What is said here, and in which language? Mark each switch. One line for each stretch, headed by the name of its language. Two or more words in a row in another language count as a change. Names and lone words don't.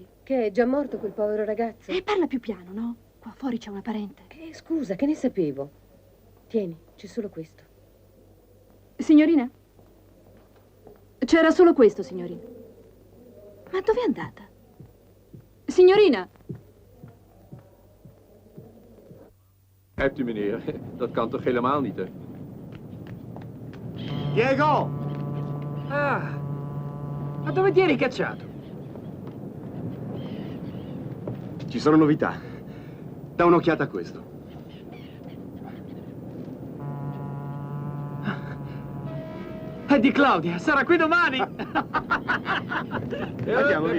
Italian: Che è già morto quel povero ragazzo? Parla più piano, no? Qua fuori c'è una parente. Scusa, che ne sapevo? Tieni, c'è solo questo. Signorina? C'era solo questo, signorina. Ma dove è andata? Signorina!
Dutch: Hebt u, meneer? Dat kan toch helemaal niet, hè?
Italian: Diego! Ah, ma dove ti eri cacciato? Ci sono novità. Da un'occhiata a questo. È di Claudia, sarà qui domani! Andiamo via.